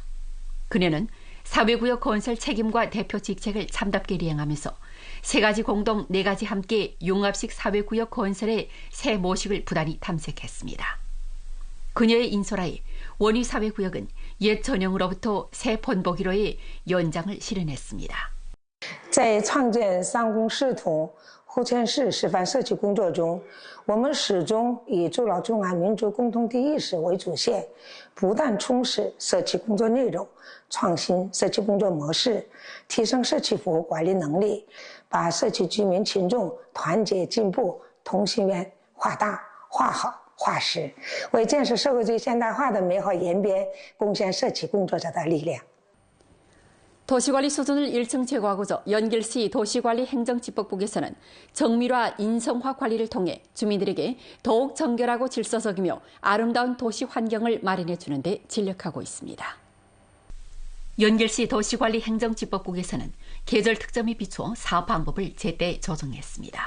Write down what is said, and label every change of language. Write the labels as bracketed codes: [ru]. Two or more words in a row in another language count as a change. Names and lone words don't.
[ko] 그녀는 사회구역 건설 책임과 대표 직책을 참답게 이행하면서 3가지 공동 4가지 함께 융합식 사회구역 건설의 새 모식을 부단히 탐색했습니다. 그녀의 인솔하에 원휘 사회구역은 옛 전형으로부터 새 본보기로의 연장을 실현했습니다. [zh] 在创建三公视图 户村市示范社区工作中，我们始终以筑牢中华民族共同体意识为主线，不断充实社区工作内容，创新社区工作模式，提升社区服务管理能力，把社区居民群众团结进步同心圆画大、画好、画实，为建设社会主义现代化的美好延边贡献社区工作者的力量。 [ko] 도시관리 수준을 1층 제고하고자 연길시 도시관리 행정집법국에서는 정밀화 인성화 관리를 통해 주민들에게 더욱 정결하고 질서적이며 아름다운 도시 환경을 마련해 주는 데 진력하고 있습니다. 연길시 도시관리 행정집법국에서는 계절 특점에 비추어 사업 방법을 제때 조정했습니다.